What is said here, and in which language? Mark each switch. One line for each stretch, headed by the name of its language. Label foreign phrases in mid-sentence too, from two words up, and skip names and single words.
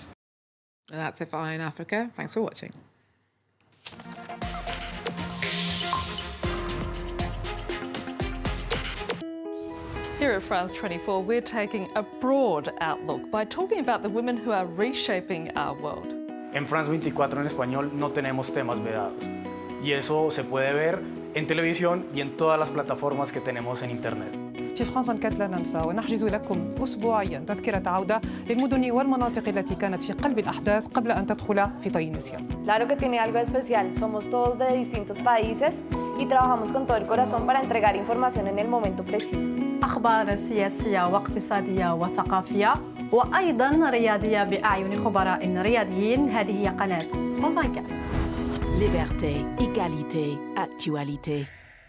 English: That's FI in Africa. Thanks for watching. Here at France 24, we're taking a broad outlook by talking about the women who are reshaping our world.
Spanish: En France 24 en español no tenemos temas vedados. Y eso se puede ver en televisión y en todas las plataformas que tenemos en Internet.
Arabic: في فرنسا 24 لا ننسى ونحجز لكم أسبوعيا تذكرة عودة للمدن والمناطق التي كانت في قلب الأحداث قبل أن تدخل في طي النسيان.
Spanish: Claro que tiene algo especial, somos todos de distintos países y trabajamos con todo el corazón para entregar información en el momento preciso.
Arabic: أخبار سياسية واقتصادية وثقافية وأيضا رياضية بأعين خبراء رياضيين. هذه هي قناة France 24.
French: Liberté, égalité, actualité.